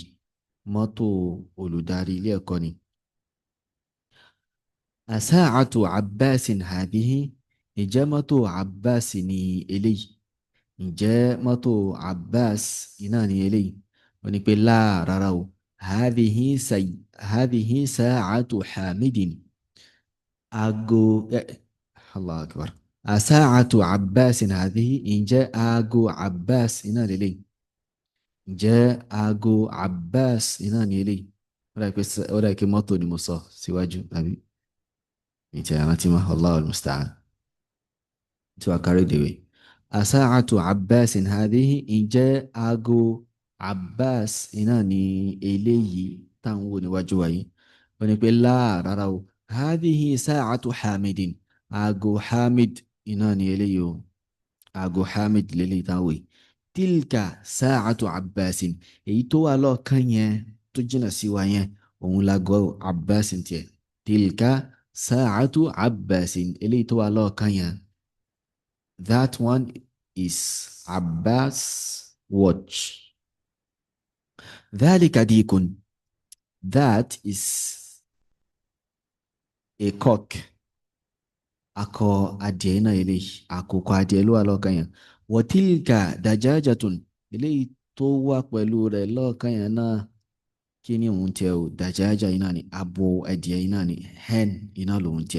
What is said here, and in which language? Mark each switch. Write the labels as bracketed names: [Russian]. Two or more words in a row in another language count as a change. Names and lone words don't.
[Yoruba] Mọ́tò olùdarí ilé ẹ̀kọ́ ni. [Arabic] أساعة عباس هذه. [Yoruba] Ǹjẹ́ mọ́tò Abbas ni eléyìí? Ǹjẹ́ mọ́tò Abbas iná ni eléyìí? Wọ́n ní pé láà rárá o. [Arabic] هذه ساعة حامد. Aago. الله أكبر. أساعة عباس هذه. [Yoruba] Ǹjẹ́ aago Abbas iná ni eléyìí? Ǹjẹ́ aago Abbas iná ni eléyìí? Ó dà pé mọ́tò ni mo sọ síwájú àbí? Ìtì àrántí mọ́. [Arabic] الله المستعان. [Yoruba] Tí wàá kárí dèwé. [Arabic] أساعة عباس هذه. [Yoruba] Ǹjẹ́ aago Abbas iná ni eléyìí táwọn wò níwájú wa yìí? Wọ́n ní pé láà rárá o. [Arabic] هذه ساعة حامد. [Yoruba] Aago Hamid iná ni eléyìí o. Aago Hamid lélẹ́yìí táwọn wò yìí. [Arabic] تلك ساعة عباس. [Yoruba] Èyí tó wà lọ́ọ̀kan yẹn tó jìnnà sí wa yẹn, òun láago Abbasin tiẹ̀. [Arabic] تلك ساعة عباس. [Yoruba] Eléyìí tó wà lọ́ọ̀kan yẹn. [English] That one is Abbas watch. [Arabic] ذلك ديك. [English] That is a cock. [Yoruba] Akọ adìẹ náà eléyìí. Àkùkọ adìẹ ló wà lọ́ọ̀kan yẹn. [Arabic] وتلك دجاجة. [Yoruba] Eléyìí tó wà pẹ̀lú rẹ̀ lọ́ọ̀kan yẹn náà. Kí ni òun tiẹ̀ o? Dajaja iná ni. Abo adìẹ iná ni. Hen iná lòun tiẹ̀.